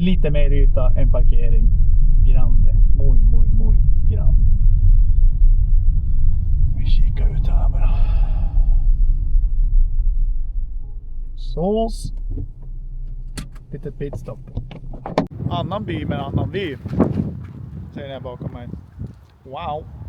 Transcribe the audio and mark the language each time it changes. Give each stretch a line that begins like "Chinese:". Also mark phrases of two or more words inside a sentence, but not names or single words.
Swedish: Lite mer yta, en parkering.
Spanish: Grande. Muy grande.
Swedish: Vi kikar ut här bara. Sås. Litet pitstop. Annan by med annan vy. Ser ni bakom mig. Wow.